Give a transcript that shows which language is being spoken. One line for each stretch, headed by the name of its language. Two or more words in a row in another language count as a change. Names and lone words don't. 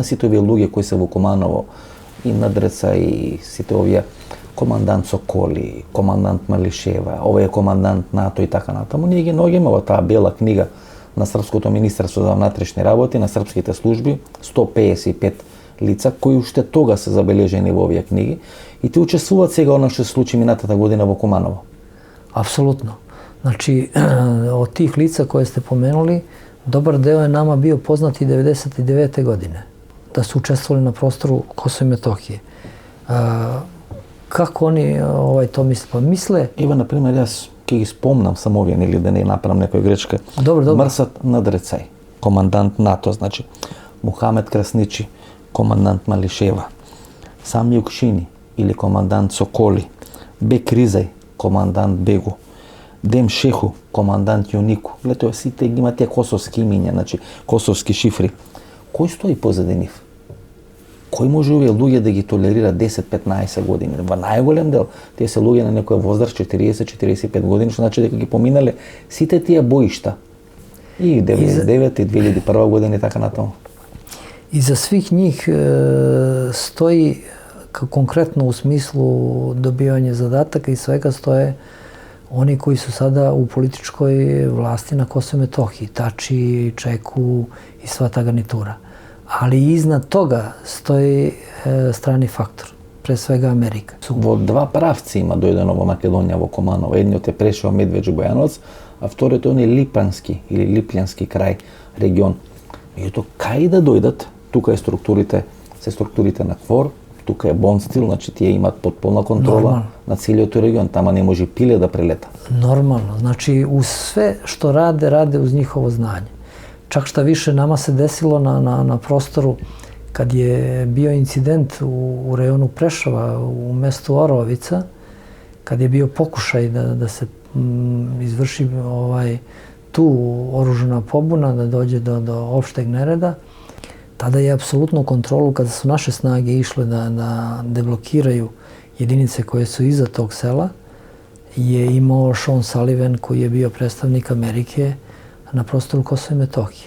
Macedonian: Сите овие луѓе кои се во Куманово и Надреца и сите овие командант Соколи, командант Малишева, овој е командант НАТО и така натаму, ние ги наоѓаме во таа бела книга на Српското министерство за внатрешни работи, на српските служби, 155 лица кои уште тога се забележени во овие книги и те учествуваат сега она што се случи минатата година во Куманово.
Serbian: Apsolutno. Znači, od tih lica koje ste pomenuli, dobar deo je nama bio poznat i 99. godine, da su učestvovali na prostoru Kosova i Metohije. Kako oni to misle? Pa misle... Evo, na primjer,
Macedonian: јас ќе ги спомнам само овие, или да не направам некоја грешка. Добро. Мрсат Надрецај, командант НАТО, значи Мухамед Красничи, командант Малишева, Сами Јукшини или командант Соколи, Бек Ризај, командант Бегу, Дем Шеху, командант Јунику. Гледате, сите ги има тие косовски имиња, значи косовски шифри. Кој стои позади нив? Кој може овие луѓе да ги толерира 10-15 години? Во најголем дел, тие се луѓе на некоја возраст 40-45 години, што значи дека ги поминале сите тие боишта. И 99 и 2001 година и така натаму.
Serbian: Iza svih njih stoji, konkretno u smislu dobivanja zadataka i svega, stoje oni koji su sada u političkoj vlasti na Kosovu i Metohiji, Tači, Čeku i sva ta garnitura. Ali iznad toga stoji strani faktor, pre svega Amerika.
Macedonian: Во два правци има дојдено во Македонија, во Куманово. Едниот е Прешево, Медвеđe, Бојановац, а вториот е оној Липански или Липлјански крај, регион. Меѓутоа, кај да дојдат, тука е структурите на КФОР, тука е Бонстил, значи тие имаат потполна контрола на целиот регион, тама не може пиле да прелета.
Serbian: Normalno, znači uz sve što rade uz njihovo znanje. Čak šta više, nama se desilo na prostoru kad je bio incident u rejonu Preševa, u mestu Orovica, kad je bio pokušaj da se izvrši tu oružana pobuna, da dođe do opšteg nereda, tada je apsolutno kontrolu, kada su naše snage išle da deblokiraju jedinice koje su iza tog sela, je imao Sean Sullivan, koji je bio predstavnik Amerike na prostoru Kosova i Metohije.